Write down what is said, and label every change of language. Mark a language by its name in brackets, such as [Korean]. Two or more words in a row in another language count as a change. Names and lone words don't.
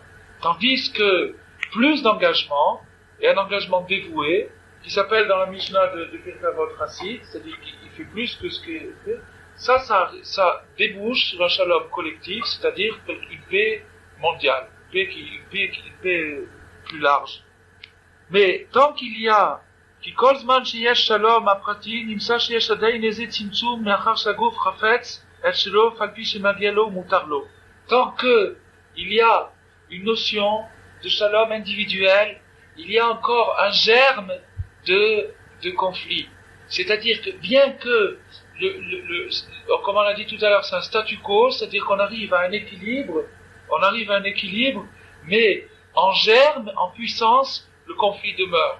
[French] Tandis que plus d'engagement, et un engagement dévoué, qui s'appelle dans la Mishnah de Pirkei Chassid, c'est-à-dire qu'il fait plus que ce qu'il fait, ça débouche sur un shalom collectif, c'est-à-dire une paix mondiale, une paix plus large. Mais tant qu'il y a [Hebrew] כי כל זמן שיש שלום הפרטי, נמצא שיש עדיין איזה צמצום מאחר שהגוף חפץ את שלו על פי שמגיע לו ומותר לו. [French] Tant que il y a une notion de shalom individuel, il y a encore un germe de conflit. C'est-à-dire que bien que comme on l'a dit tout à l'heure, c'est un statu quo, c'est-à-dire qu'on arrive à un équilibre, mais en germe, en puissance, le conflit demeure.